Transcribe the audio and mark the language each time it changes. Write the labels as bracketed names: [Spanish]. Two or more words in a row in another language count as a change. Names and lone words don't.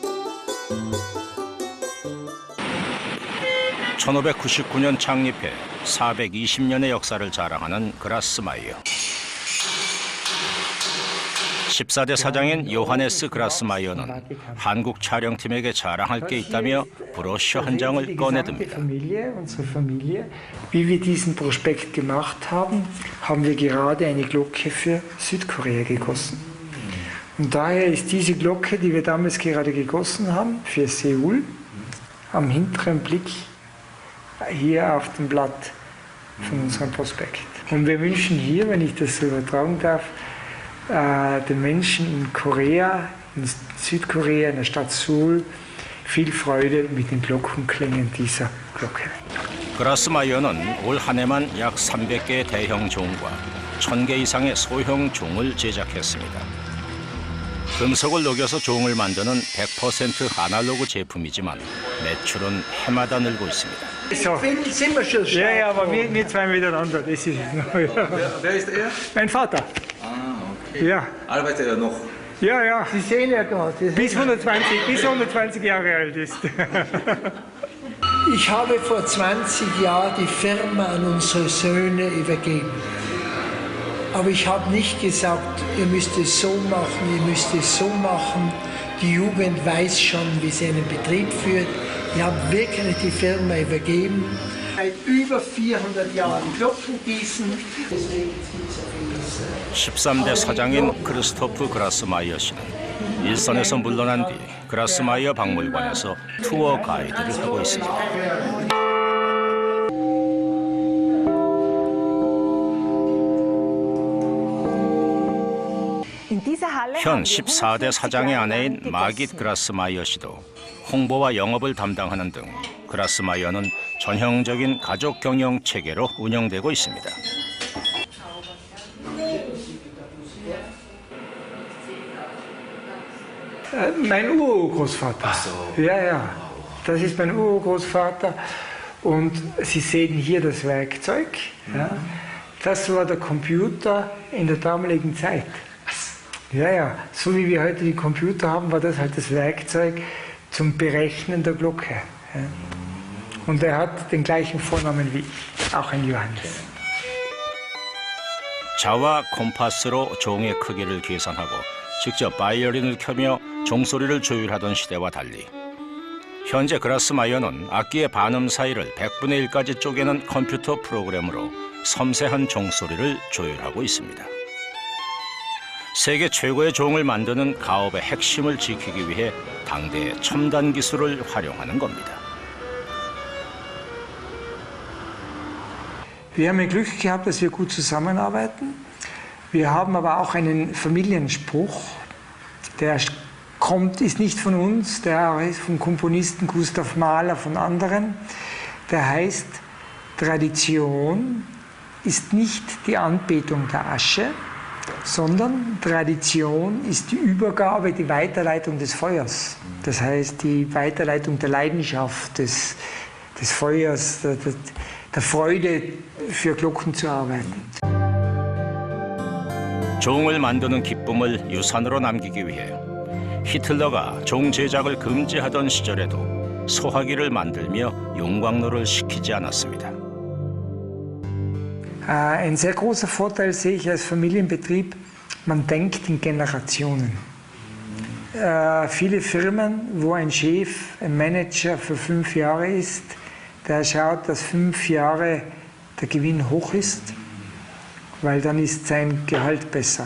[Korean] 1599년 창립해 420년의 역사를 자랑하는 그라스마이어. 14대 사장인 요하네스 그라스마이어는 한국 촬영팀에게 자랑할 게 있다며 브로셔 한 장을 꺼내듭니다. [German] Wie wir diesen Prospekt gemacht haben, haben wir gerade eine Glocke für Südkorea gegossen. Und daher ist diese Glocke, die wir damals gerade gegossen haben, für Seoul, am hinteren Blick hier auf dem Blatt von unserem Prospekt. Und wir wünschen hier, wenn ich das so übertragen darf, den Menschen in Korea, in Südkorea, in der Stadt Seoul, viel Freude mit den Glockenklängen dieser Glocke. [Korean] 그라스마이어는 올 한 해만 약 300개의 대형 종과 1000개 이상의 소형 종을 제작했습니다. 금속을 녹여서 종을 만드는 100% 아날로그 제품이지만 매출은 해마다 늘고 있습니다. [German] So. Sind wir schon ja, ja, aber wir zwei miteinander. Das ist Wer ist er? mein Vater. Okay. Ja. Arbeitet er noch? Ja, ja. Sie sehen ja gerade. Bis 120 Jahre alt ist. Ich habe vor 20 Jahren die Firma an unsere Söhne übergeben. Aber ich habe nicht gesagt, ihr müsst es so machen, ihr müsst es so machen. Die Jugend weiß schon, wie sie einen Betrieb führt. Ich habe wirklich die Firma übergeben. Seit über 400 Jahren Glockengießen. [Korean] 13대 사장인 크리스토프 그라스마이어 씨는 일선에서 물러난 뒤 그라스마이어 박물관에서 투어 가이드를 하고 있습니다. 현 14대 사장의 아내인 마깃 그라스마이어 씨도 홍보와 영업을 담당하는 등 그라스마이어는 전형적인 가족 경영 체계로 운영되고 있습니다. [German] Mein Urgroßvater. Ach so. Ja, ja. Das ist mein Urgroßvater. Und Sie sehen hier das Werkzeug. Ja. Das war der Computer in der damaligen Zeit. Ja, ja. So wie wir heute die Computer haben, war das halt das Werkzeug zum Berechnen der Glocke. Ja. Und er hat den gleichen Vornamen wie ich, auch ein Johannes. [Korean] 자와 콤파스로 종의 크기를 계산하고 직접 바이올린을 켜며 종소리를 조율하던 시대와 달리 현재 그라스마이어는 악기의 반음 사이를 100분의 1까지 쪼개는 컴퓨터 프로그램으로 섬세한 종소리를 조율하고 있습니다. 세계 최고의 종을 만드는 가업의 핵심을 지키기 위해 당대의 첨단 기술을 활용하는 겁니다. [German] Wir haben Glück gehabt, dass wir gut zusammenarbeiten. Wir haben aber auch einen Familienspruch, der ist nicht von uns, der ist vom Komponisten Gustav Mahler, von anderen. Der heißt, Tradition ist nicht die Anbetung der Asche, sondern Tradition ist die Übergabe, die Weiterleitung des Feuers. Das heißt, die Weiterleitung der Leidenschaft, des Feuers, der Freude, für Glocken zu arbeiten. [Korean] 종을 만드는 기쁨을 유산으로 남기기 위해 히틀러가 종 제작을 금지하던 시절에도 소화기를 만들며 용광로를 식히지 않았습니다. [German] Ein sehr großer Vorteil sehe ich als Familienbetrieb, man denkt in Generationen. viele Firmen, wo ein Chef, ein Manager für 5 Jahre ist, der schaut, dass 5 Jahre der Gewinn hoch ist, weil dann ist sein Gehalt besser.